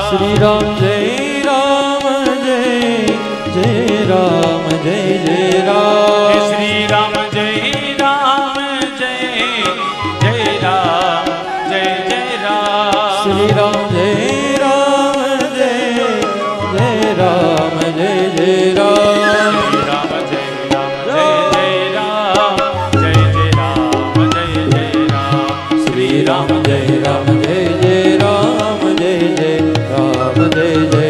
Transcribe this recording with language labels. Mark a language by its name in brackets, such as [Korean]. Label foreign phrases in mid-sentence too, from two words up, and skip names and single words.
[Gujarati] શ્રી રામ જય રામ, જય જય રામ, જય જય રામ. [Hindi] श्री राम जय राम, जय जय राम, जय जय राम. [Gujarati] શ્રી રામ જય રામ, જય જય રામ, જય જય રામ. [Hindi] श्री राम जय राम, जय जय राम, जय जय राम, जय जय राम. [Gujarati] શ્રી રામ જય રામ, જય જય રામ, જય જય રામ, જય